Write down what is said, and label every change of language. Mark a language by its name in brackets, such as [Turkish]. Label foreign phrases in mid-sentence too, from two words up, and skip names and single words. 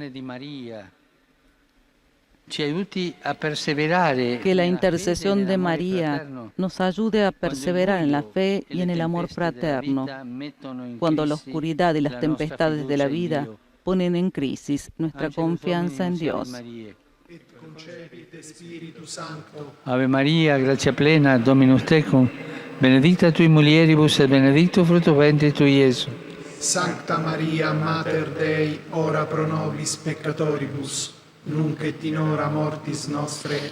[Spanish] Que la intercesión de María nos ayude a perseverar en la fe y en el amor fraterno, cuando la oscuridad y las tempestades de la vida ponen en crisis nuestra confianza en Dios. [Latin] Ave María, gracia plena, Dominus tecum, benedicta tui mulieribus et benedictus fructus ventris tui, Iesus. Sancta Maria, Mater Dei, ora pro nobis peccatoribus, nunc et in hora mortis nostre.